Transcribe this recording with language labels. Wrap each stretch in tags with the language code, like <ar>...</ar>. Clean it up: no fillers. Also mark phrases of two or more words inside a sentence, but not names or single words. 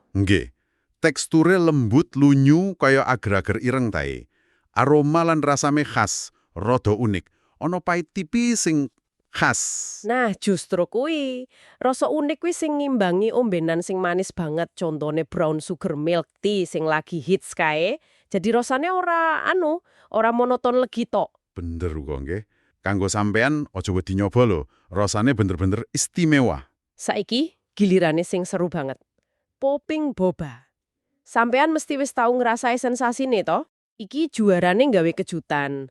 <jv>Nggih. Teksture lembut lunyu kaya agar-agar ireng tae. Aroma lan rasane khas, rada unik. Ono pait tipis sing khas. Nah, justru kuwi. Rasa unik kuwi sing ngimbangi ombenan sing manis banget. Contone</jv> <en>brown sugar milk tea</en> <jv>sing lagi hits kae. Jadi rasane ora monoton legi tok. Bener kok nggih. Kanggo sampean aja wedi nyoba lho. Rasane bener-bener istimewa. Saiki gilirane sing seru banget. Popping boba. Sampean mesti wis tau ngrasai sensasine to? Iki juarane nggawe kejutan.</jv>